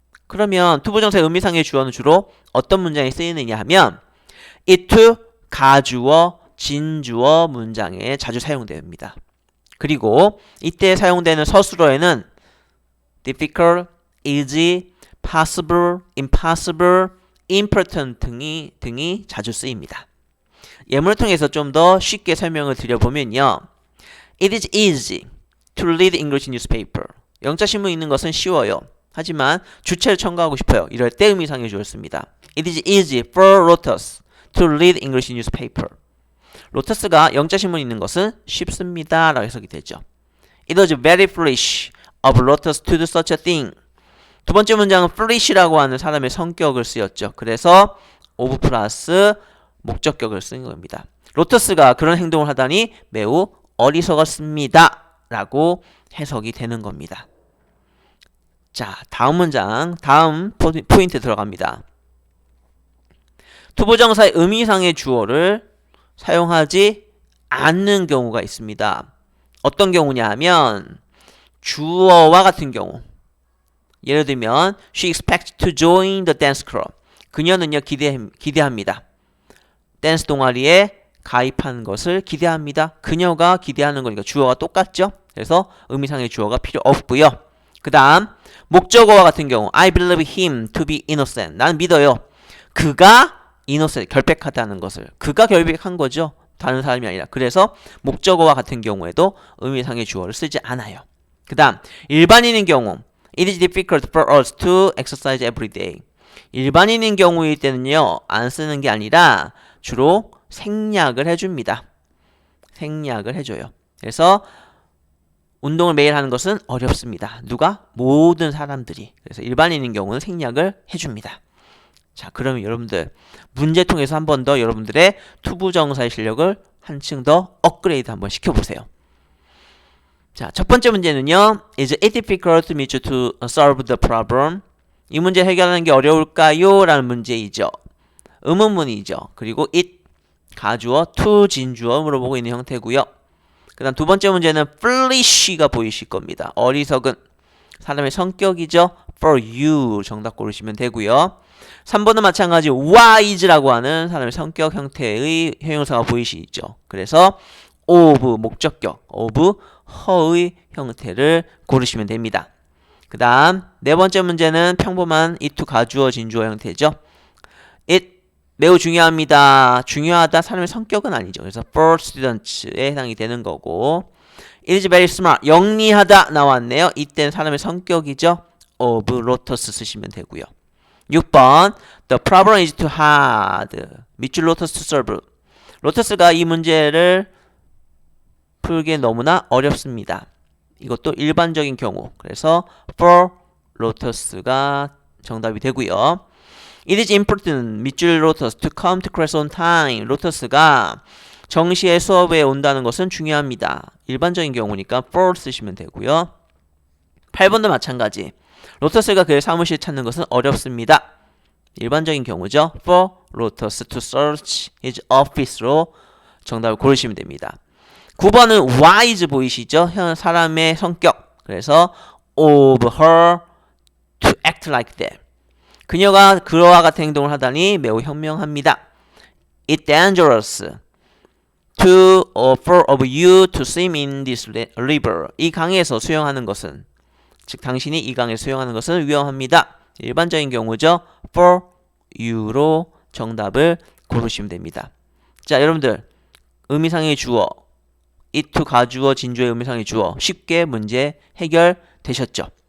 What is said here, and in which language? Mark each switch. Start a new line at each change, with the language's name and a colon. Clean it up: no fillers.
Korean: 그러면 투부정사의 의미상의 주어는 주로 어떤 문장에 쓰이느냐 하면 it, 가주어, 진주어 문장에 자주 사용됩니다. 그리고 이때 사용되는 서술어에는 difficult, easy, possible, impossible, important 등이 자주 쓰입니다. 예문을 통해서 좀 더 쉽게 설명을 드려보면요.
English: It is easy to read English newspaper.
Korean: 영자신문 읽는 것은 쉬워요. 하지만 주체를 첨가하고 싶어요. 이럴 때 의미상의 주어를 씁니다.
English: It is easy for Lotus to read English newspaper.
Korean: 로터스가 영자신문 읽는 것은 쉽습니다 라고 해석이 되죠.
English: It was very foolish of Lotus to do such a thing.
Korean: 두 번째 문장은 foolish라고 하는 사람의 성격을 쓰였죠. 그래서 of 플러스 목적격을 쓴 겁니다. 로터스가 그런 행동을 하다니 매우 어리석었습니다 라고 해석이 되는 겁니다. 자, 다음 문장, 다음 포인트 들어갑니다. 투부정사의 의미상의 주어를 사용하지 않는 경우가 있습니다. 어떤 경우냐 하면 주어와 같은 경우, 예를 들면
English: She expects to join the dance club.
Korean: 그녀는요 기대합니다. 댄스 동아리에 가입한 것을 기대합니다. 그녀가 기대하는 거니까 주어가 똑같죠. 그래서 의미상의 주어가 필요 없고요. 그 다음 목적어와 같은 경우
English: I believe him to be innocent.
Korean: 나는 믿어요. 그가 innocent, 결백하다는 것을. 그가 결백한 거죠. 다른 사람이 아니라. 그래서 목적어와 같은 경우에도 의미상의 주어를 쓰지 않아요. 그 다음 일반인인 경우
English: It is difficult for us to exercise every day.
Korean: 일반인인 경우일 때는요 안 쓰는 게 아니라 주로 생략을 해줍니다. 생략을 해줘요. 그래서 운동을 매일 하는 것은 어렵습니다. 누가? 모든 사람들이. 그래서 일반인인 경우는 생략을 해줍니다. 자, 그러면 여러분들 문제 통해서 한 번 더 여러분들의 투부정사의 실력을 한층 더 업그레이드 한번 시켜보세요. 자, 첫 번째 문제는요.
English: Is it difficult to meet you to solve the problem?
Korean: 이 문제 해결하는 게 어려울까요? 라는 문제이죠. 의문문이죠. 그리고 it, 가주어, to, 진주어 물어보고 있는 형태고요. 그 다음 두 번째 문제는 foolish가 보이실 겁니다. 어리석은 사람의 성격이죠. for you 정답 고르시면 되고요. 3번은 마찬가지 wise라고 하는 사람의 성격 형태의 형용사가 보이시죠. 그래서 of 목적격, of her의 형태를 고르시면 됩니다. 그 다음 네 번째 문제는 평범한 it 가주어 진주어 형태죠. it 매우 중요합니다. 중요하다 사람의 성격은 아니죠. 그래서 for students에 해당이 되는 거고
English: it is very smart
Korean: 영리하다 나왔네요. 이때는 사람의 성격이죠. of lotus 쓰시면 되고요.
English: 6번 The problem is too hard. 밑줄 lotus to solve.
Korean: 로터스가 이 문제를 풀기 너무나 어렵습니다. 이것도 일반적인 경우. 그래서 for Lotus가 정답이 되고요.
English: It is important 밑줄 Lotus to come to class on time.
Korean: 로터스가 정시에 수업에 온다는 것은 중요합니다. 일반적인 경우니까 for 쓰시면 되고요. 8번도 마찬가지. 로터스가 그의 사무실 찾는 것은 어렵습니다. 일반적인 경우죠.
English: For Lotus to search his office로
Korean: 정답을 고르시면 됩니다. 9번은 wise 보이시죠? 사람의 성격.
English: 그래서 of her to act like that.
Korean: 그녀가 그와 같은 행동을 하다니 매우 현명합니다.
English: It's dangerous for of you to swim in this river.
Korean: 이 강에서 수영하는 것은, 즉 당신이 이 강에 수영하는 것은 위험합니다. 일반적인 경우죠. for you로 정답을 고르시면 됩니다. 자, 여러분들 의미상의 주어 it to 가주어 진주의 의미상의 주어 쉽게 문제 해결되셨죠?